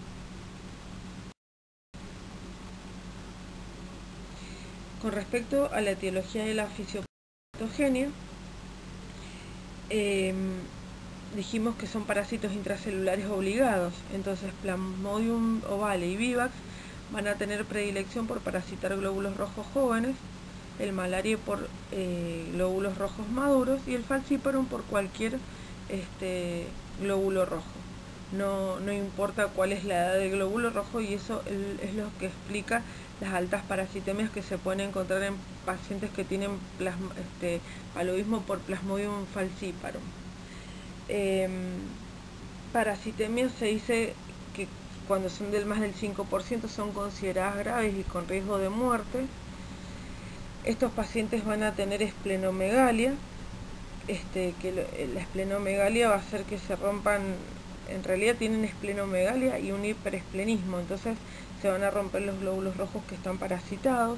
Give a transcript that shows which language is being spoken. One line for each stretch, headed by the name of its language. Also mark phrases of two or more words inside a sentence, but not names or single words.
Spanish: Con respecto a la etiología de la fisiopatogenia, dijimos que son parásitos intracelulares obligados, entonces Plasmodium ovale y Vivax van a tener predilección por parasitar glóbulos rojos jóvenes, el malaria por glóbulos rojos maduros y el falciparum por cualquier glóbulo rojo. No importa cuál es la edad del glóbulo rojo, y eso es lo que explica las altas parasitemias que se pueden encontrar en pacientes que tienen paludismo por Plasmodium falciparum. Parasitemia se dice que cuando son del más del 5% son consideradas graves y con riesgo de muerte. Estos pacientes van a tener esplenomegalia, la esplenomegalia va a hacer que se rompan, en realidad tienen esplenomegalia y un hiperesplenismo, entonces se van a romper los glóbulos rojos que están parasitados.